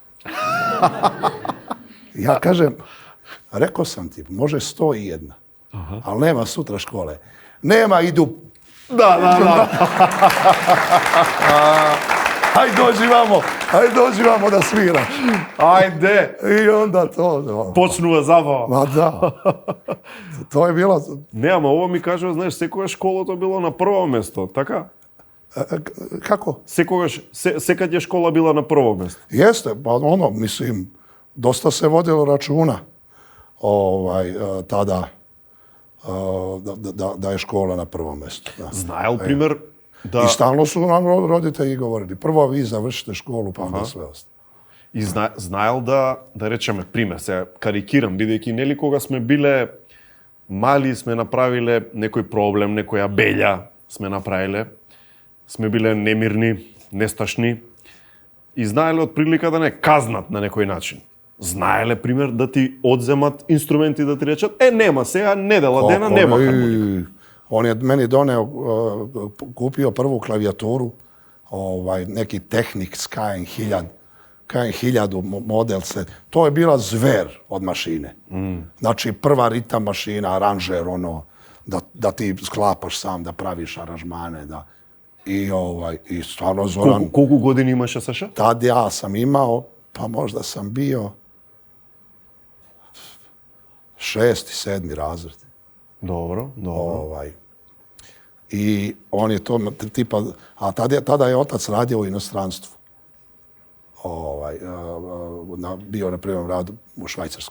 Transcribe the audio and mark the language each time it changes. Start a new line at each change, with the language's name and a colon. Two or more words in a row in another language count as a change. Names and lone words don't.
Serbian: Ja kažem, rekao sam ti, može 101, ali nema sutra škole. Nema, idu. Da. Hajde dođi vamo da sviraš.
Macedonian: Ајде. I onda to. Почнува забава.
Serbian: Ma da. To je bilo.
Macedonian: Не, ама ово ми кажува, знаеш, секогаш школото било на прво место, така?
Serbian: Kako?
Macedonian: Секаде школа била на прво место.
Serbian: Jeste, pa mislim, dosta se vodilo računa tada da je škola na prvom mjestu.
Macedonian: Знаел, пример,
Serbian: I stalno su nam roditelji govorili, prvo vi završite školu, pa onda sve ostalo.
Macedonian: И знаел да речеме, пример, се карикирам, бидејќи нели кога сме биле мали, сме направиле некој проблем, некоја белја сме направиле, сме биле немирни, несташни и знаеле од прилика да не казнат на некој начин. Знаеле, пример, да ти одземат инструменти, да ти речат, нема сега, недела дена, нема хармоника.
Serbian: On je meni doneo, kupio prvu klavijaturu, neki Technic KN 1000 model se. To je bila zver od mašine. Znači, prva ritam mašina, aranžer, da ti sklapaš sam, da praviš aranžmane, da. I stvarno Zoran...
Macedonian: Колку години имаше, Саша?
Serbian: Tad ja sam imao, pa možda sam bio 6. i 7. razred. Dobro. I on je to tipa, a tada je otac radio u inostranstvu. Bio na prvom radu u Švajcarskoj.